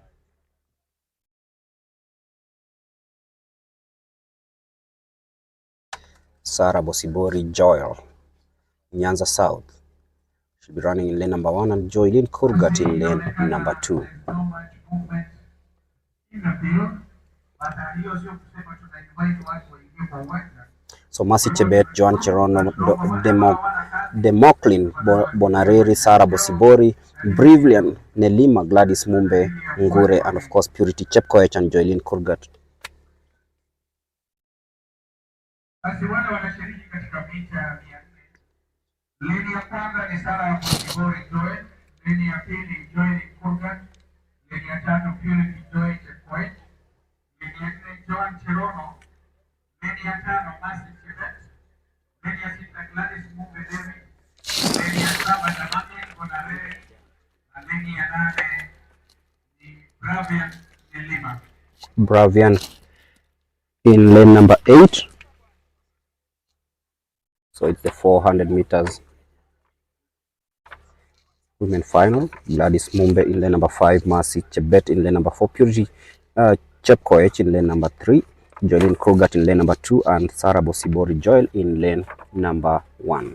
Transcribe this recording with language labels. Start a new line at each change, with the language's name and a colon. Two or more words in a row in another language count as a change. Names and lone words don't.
English: Sarah Bosibori Joel, Nyanza South. She'll be running in lane number 1, and Joylin Kurgat in lane number 2. So Mercy Chebet, Joan Cherono, Demoklin Bonareri, Sarah Bosibori, Brilliant Nelima, Gladys Mumbe Ngure, and of course Purity Chepkoech and Joylin Kurgat.
Swahili: Basi wale wanashiriki katika mita 400. Leni ya kwanza ni Sarah Bosibori Joel, leni ya pili Joylin Kurgat, leni ya tatu Purity Joy Chepkoech, leni ya nne Joan Cherono, leni ya tano Mercy Chebet, leni ya sita Gladys Mumbe Devi, leni ya saba Demoklin Bonareri, na leni ya nane ni Bravian Nelima.
English: Bravian in lane number 8. So it's the 400 meters women final. Gladys Mumbe in lane number 5, Mercy Chebet in lane number 4, Purity Chepkoech in lane number 3, Joylin Kurgat in lane number 2, and Sarah Bosibori Joel in lane number 1.